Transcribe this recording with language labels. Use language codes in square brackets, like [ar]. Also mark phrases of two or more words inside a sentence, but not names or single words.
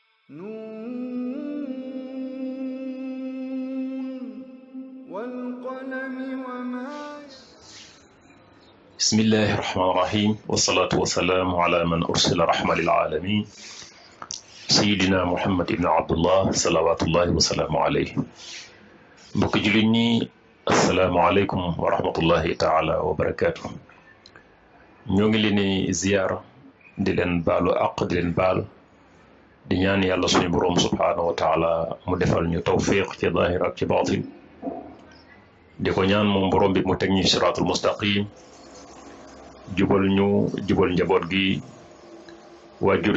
[ar] نون والقلم وما بسم الله الرحمن الرحيم والصلاة والسلام على من أرسل رحمة للعالمين سيدنا محمد بن عبد الله صلوات الله وسلامه عليه [wo] mbokk jullit ñi [ar] السلام عليكم ورحمة الله تعالى وبركاته [wo] ñoo ngi leen di ziyaar di leen baalu àq di leen baal di ñaan [ar] yàlla suñu boroom سبحانه وتعالى mu defal ñu tawfiq ci zaahir ak ci baatin di ko ñaan moom boroom bi mu teg ñu الصراط المستقيم jubal ñu jubal njaboot gi waajur